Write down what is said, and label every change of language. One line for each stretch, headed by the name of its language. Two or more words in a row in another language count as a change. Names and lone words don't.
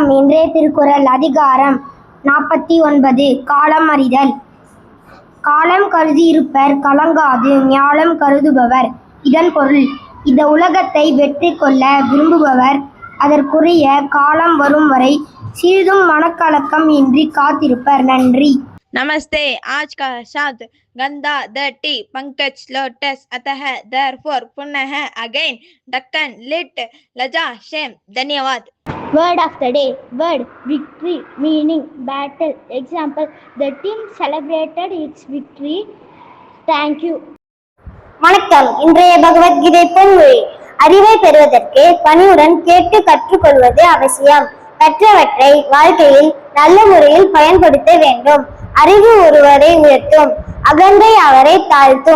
Tamil: இன்றைய திருக்குறள் அதிகாரம் 49 காலம் அறிதல். காலம் கருதி இருப்பர் கலங்காது ஞாலம் கருதுபவர். இதன் பொருள், இந்த உலகத்தை வெற்றி கொள்ள விரும்புபவர் அதற்குரிய காலம் வரும் வரை சிறிதும் மனக்கலக்கம் இன்றி காத்திருப்பர். நன்றி.
Hindi: नमस्ते. आज का शब्द गंदा, dirty, पंकज, लोटस, अतः, therefore, पुनः, again, ढक्कन, lit, लजा, shame. धन्यवाद.
English: Word of the day. Word victory, meaning battle. Example, the team celebrated its victory. Thank you.
Tamil: வணக்கம். இன்றைய பகவத்கீதை பொன்மொழி. அறிவை பெறுவதற்கு பணிவுடன் கேட்டு கற்றுக்கொள்வது அவசியம். கற்றவற்றை வாழ்க்கையில் நல்ல முறையில் பயன்படுத்த வேண்டும். அறிவு ஒருவரை உயர்த்தும், அகந்தை அவரை தாழ்த்தும்.